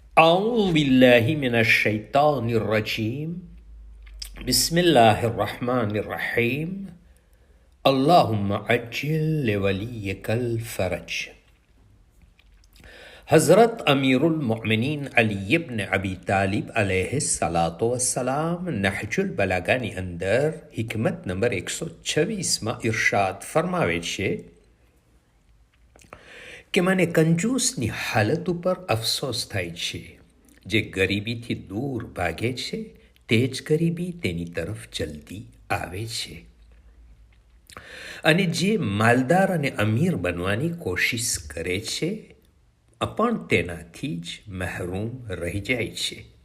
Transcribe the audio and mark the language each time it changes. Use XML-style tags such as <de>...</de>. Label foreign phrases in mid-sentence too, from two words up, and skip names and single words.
<ar>أعوذ بالله من الشيطان الرجيم بسم الله الرحمن الرحيم اللهم عجل لوليك الفرج.</ar> <gu>हज़रत अमीरुल मोमिनीन अली इब्न अबी तालिब</gu> <ar>عليه الصلاة والسلام</ar> <gu>નહજુલ બલાગાની અંદર હિકમત નંબર 126માં ઇરશાદ ફરમાવે છે કે મને કંજૂસની હાલત ઉપર અફસોસ થાય છે. જે ગરીબીથી દૂર ભાગે છે તે જ ગરીબી તેની તરફ જલ્દી આવે છે, અને જે માલદાર અને અમીર બનવાની કોશિશ કરે છે પણ તેનાથી જ મહેરૂમ રહી જાય છે.</gu>